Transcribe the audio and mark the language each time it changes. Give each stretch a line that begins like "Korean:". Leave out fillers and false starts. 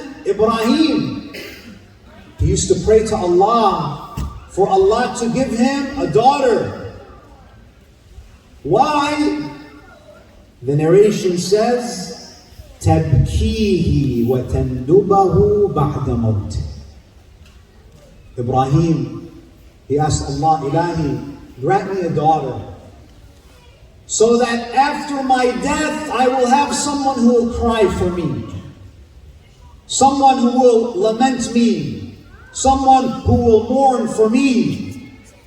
English: Ibrahim, he used to pray to Allah for Allah to give him a daughter. Why? The narration says,
Arabic: تَبْكِيهِ وَتَنْدُبَهُ بَعْدَ مَوْتِهِ.
English: Ibrahim, he asked Allah, Ilahi, grant me a daughter, so that after my death I will have someone who will cry for me, someone who will lament me, someone who will mourn for me.